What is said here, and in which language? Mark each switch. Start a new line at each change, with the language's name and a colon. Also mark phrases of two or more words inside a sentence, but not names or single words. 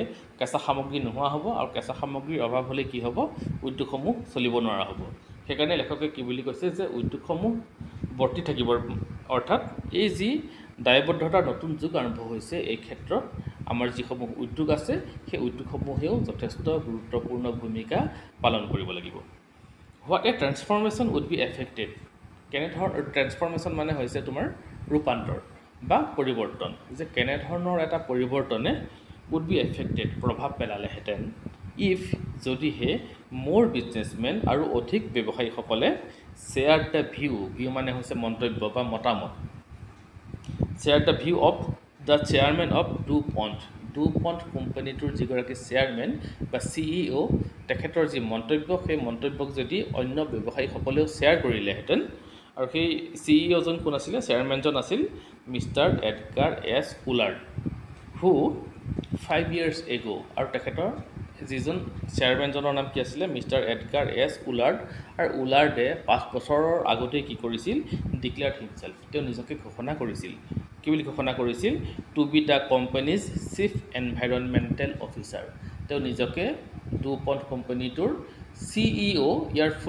Assamese: কেঁচা সামগ্ৰী নোহোৱা হ'ব আৰু কেঁচা সামগ্ৰীৰ অভাৱ হ'লে কি হ'ব উদ্যোগসমূহ চলিব নোৱাৰা হ'ব সেইকাৰণে লেখকে কি বুলি কৈছে যে উদ্যোগসমূহ বৰ্তি থাকিব অৰ্থাৎ এই যি দায়বদ্ধতাৰ নতুন যুগ আৰম্ভ হৈছে এই ক্ষেত্ৰত আমাৰ যিসমূহ উদ্যোগ আছে সেই উদ্যোগসমূহেও যথেষ্ট গুৰুত্বপূৰ্ণ ভূমিকা পালন কৰিব লাগিব
English: what a transformation would be affected
Assamese: কেনেধৰণৰ ট্ৰেন্সফৰ্মেশ্যন মানে হৈছে তোমাৰ ৰূপান্তৰ বা পৰিৱৰ্তন যে কেনেধৰণৰ এটা পৰিৱৰ্তনে
English: would be affected
Assamese: প্ৰভাৱ পেলালেহেঁতেন if যদিহে মোৰ বিজনেছমেন আৰু অধিক ব্যৱসায়ীসকলে
English: share the view
Assamese: মানে হৈছে মন্তব্য বা মতামত
English: share the view of the chairman of DuPont
Assamese: কোম্পানীটোৰ যিগৰাকী চেয়াৰমেন বা CEO তেখেতৰ যি মন্তব্য সেই মন্তব্যক যদি অন্য ব্যৱসায়ীসকলেও শ্বেয়াৰ কৰিলেহেঁতেন আৰু সেই CEOজন কোন আছিলে চেয়াৰমেনজন আছিল মিষ্টাৰ এডগাৰ এছ উলাৰ্ড হু 5
English: years ago
Assamese: আৰু তেখেতৰ যিজন চেয়াৰমেনজনৰ নাম কি আছিলে মিষ্টাৰ এডগাৰ এছ উলাৰ্ড আৰু উলাৰ্ডে 5 বছৰৰ আগতেই কি কৰিছিল
English: declared himself
Assamese: তেওঁ নিজকে ঘোষণা কৰিছিল কি বুলি ঘোষণা কৰিছিল
English: to be the company's chief environmental officer
Assamese: তেওঁ নিজকে ডুপণ্ট কোম্পানীটোৰ CEO ইয়াৰ ফুল